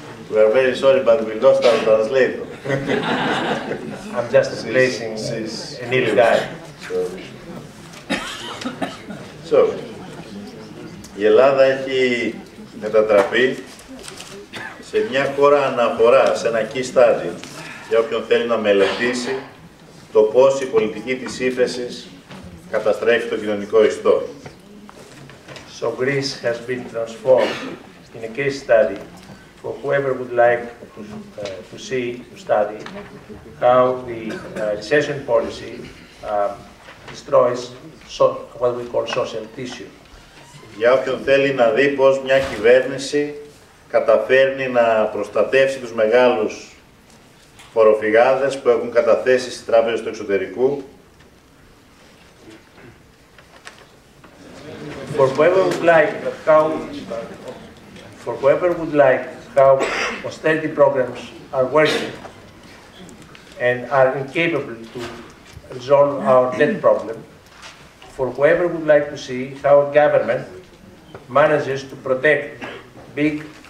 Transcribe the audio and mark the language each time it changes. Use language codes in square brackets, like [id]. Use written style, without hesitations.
[en] We are very sorry, but we lost our translator. I'm just replacing a Neil guy. [el] So, η Ελλάδα έχει μετατραπεί σε μια χώρα αναφορά, σε ένα key study, για όποιον θέλει να μελετήσει το πώς η πολιτική της ύφεσης καταστρέφει το κοινωνικό ιστό. [en] So Greece has been transformed in a case study for whoever would like to study how the recession policy destroys what we call social tissue. [el] Για όποιον θέλει να δει πώς μια κυβέρνηση καταφέρνει να προστατεύσει τους μεγάλους φοροφυγάδες που έχουν καταθέσει στις τράπεζες του εξωτερικού. [en] For whoever would like how austerity programs are working and are incapable to resolve our debt problem, for whoever would like to see how a government manages to protect big